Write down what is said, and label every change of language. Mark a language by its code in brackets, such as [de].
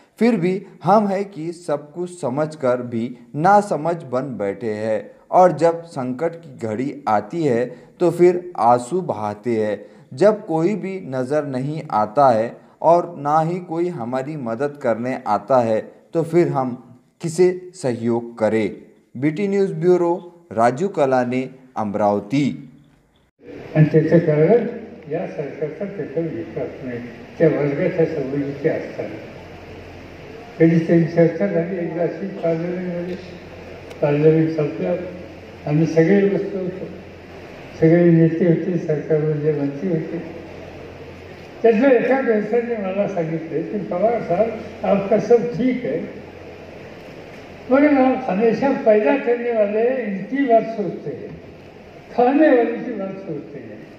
[hi] फिर भी हम है कि सब कुछ समझकर भी ना समझ बन बैठे हैं, और जब संकट की घड़ी आती है तो फिर आंसू बहाते हैं। जब कोई भी नज़र नहीं आता है और ना ही कोई हमारी मदद करने आता है तो फिर हम किसे सहयोग करें। BT news bureau, Raju कलाने, Amravati. [mr] आणि त्याचं कारण या सरकारचा त्याच्यावर विश्वास नाही, त्या वर्गाच्या सवयीचे असतात। कधी त्यांची चर्चा झाली एकदा अशी पार्लमेंटमध्ये, पार्लमेंट संपलं, आम्ही सगळे बसलो होतो, सगळे नेते होते, सरकारमध्ये मंत्री होते। त्यातल्या एका व्यक्तीने मला सांगितले की [hi] पवार साहब आपका सब ठीक है, मगर आप हमेशा पैदा करने वाले इनकी बात सोचते हैं, खाने वाले की बात सोचते हैं।